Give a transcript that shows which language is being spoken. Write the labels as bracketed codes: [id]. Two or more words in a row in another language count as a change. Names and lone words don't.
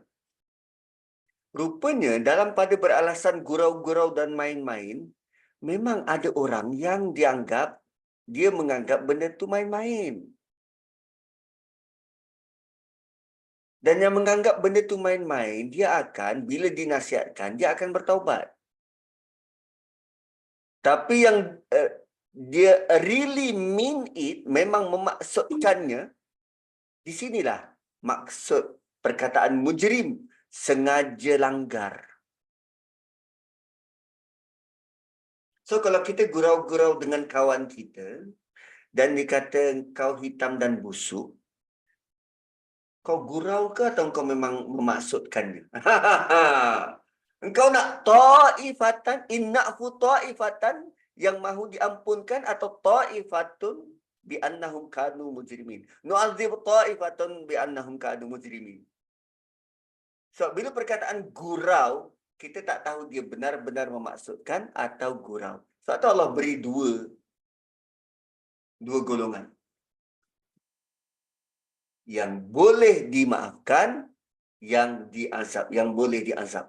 [ms] Rupanya dalam pada beralasan gurau-gurau dan main-main, memang ada orang yang dia menganggap benda tu main-main. Dan yang menganggap benda tu main-main, dia akan, bila dinasihatkan, dia akan bertaubat. Tapi yang dia [en] really mean it, [ms] memang memaksudkannya, di sinilah maksud perkataan mujrim, sengaja langgar. So, kalau kita gurau-gurau dengan kawan kita, dan dikata kau hitam dan busuk, kau gurau ke atau kau memang memaksudkannya? Engkau nak [ar] طائفة إن نعف طائفة, [ms] yang mahu diampunkan, atau [ar] طائفة بأنهم كانوا مجرمين. نعذب طائفة بأنهم كانوا مجرمين. [ms] So, bila perkataan gurau, kita tak tahu dia benar-benar memaksudkan atau gurau. Sebab tu Allah beri dua golongan. Yang boleh dimaafkan, yang diazab, yang boleh diazab.